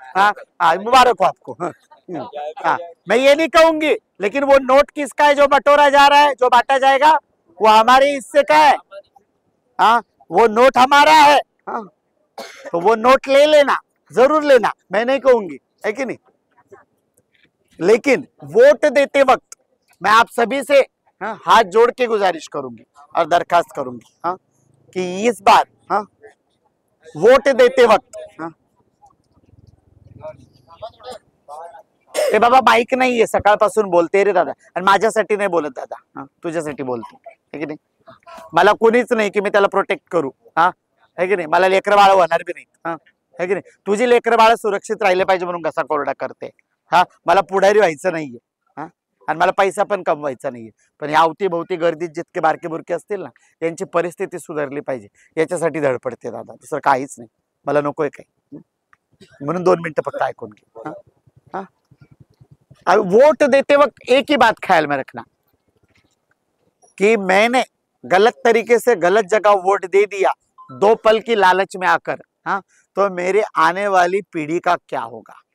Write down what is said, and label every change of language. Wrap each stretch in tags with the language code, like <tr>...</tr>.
<hi>हाँ, मुबारक हो आपको। हाँ, मैं ये नहीं कहूंगी, लेकिन वो नोट किसका है जो बटोरा जा रहा है, जो बांटा जाएगा, वो हमारे हिस्से का है। हाँ, वो नोट हमारा है। हाँ, तो वो नोट ले लेना, जरूर लेना, मैं नहीं कहूंगी, है कि नहीं? लेकिन वोट देते वक्त मैं आप सभी से हाथ जोड़ के गुजारिश करूंगी और दरखास्त करूंगी, हाँ, कि इस बार वोट देते वक्त</hi> <mr>ए बाबा माईक नाहीये, सकाळपासून बोलते रे दादा, आणि माझ्यासाठी नाही बोलत दादा, तुझ्यासाठी बोलतो,</mr> <hi>है की नाही?</hi> <mr>मला कोणीच नाही की मी त्याला प्रोटेक्ट करू, हाँ, है की नाही? मला लेकर बाळ होणार बी नाही, हाँ, है की नाही? तुझी लेकर बाळ सुरक्षित राहिले पाहिजे म्हणून कसा कोरडा करते। हाँ, मला पुढारी व्हायचं नाहीये, हाँ, आणि मला पैसा पण कमवायचा नाहीये, पण या अवतीभोवती गर्दीत जितके बारके बुरके असतील ना, त्यांची परिस्थिती सुधारली पाहिजे, याच्यासाठी धडपडते दादा, दुसरं काहीच नाही, मला नकोय काही, म्हणून 2 मिनिटं फक्त ऐकून घे।</mr> <hi>हाँ, हाँ, वोट देते वक्त एक ही बात ख्याल में रखना कि मैंने गलत तरीके से गलत जगह वोट दे दिया 2 पल की लालच में आकर, हाँ, तो मेरे आने वाली पीढ़ी का क्या होगा?</hi>